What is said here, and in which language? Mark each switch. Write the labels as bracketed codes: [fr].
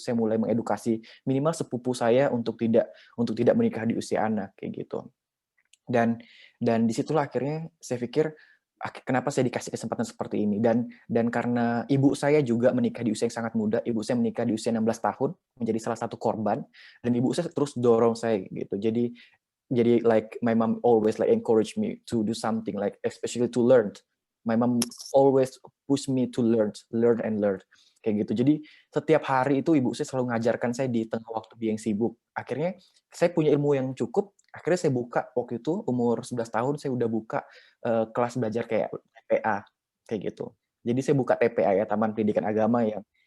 [id] Saya mulai mengedukasi minimal sepupu saya untuk tidak menikah di usia anak kayak gitu. Dan disitulah akhirnya saya pikir kenapa saya dikasih kesempatan seperti ini, dan karena ibu saya juga menikah di usia yang sangat muda. Ibu saya menikah di usia 16 tahun, menjadi salah satu korban, dan ibu saya terus dorong saya gitu. Jadi [en] like my mom always like encourage me to do something, like especially to learn. My mom always push me to learn [id] kayak gitu. Jadi setiap hari itu ibu saya selalu ngajarkan saya di tengah waktu yang sibuk. Akhirnya saya punya ilmu yang cukup. Akhirnya saya buka waktu itu umur 11 tahun saya udah buka kelas belajar kayak TPA kayak gitu. Jadi saya buka TPA ya, Taman Pendidikan Agama, yang